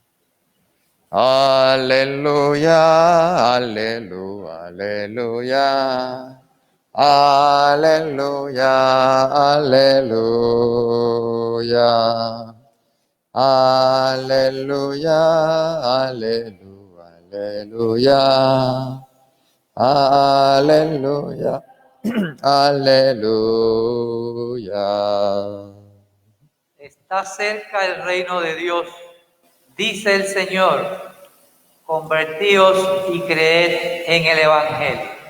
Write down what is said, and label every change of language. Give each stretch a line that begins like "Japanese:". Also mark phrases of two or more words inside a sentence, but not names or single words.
Latin: Alleluia, alleluia, alleluia. Alleluia, alleluia. Alleluia, alleluia, alleluia.
Spanish: Aleluya, aleluya. Está cerca el reino de Dios, dice el Señor. Convertíos y creed en el Evangelio.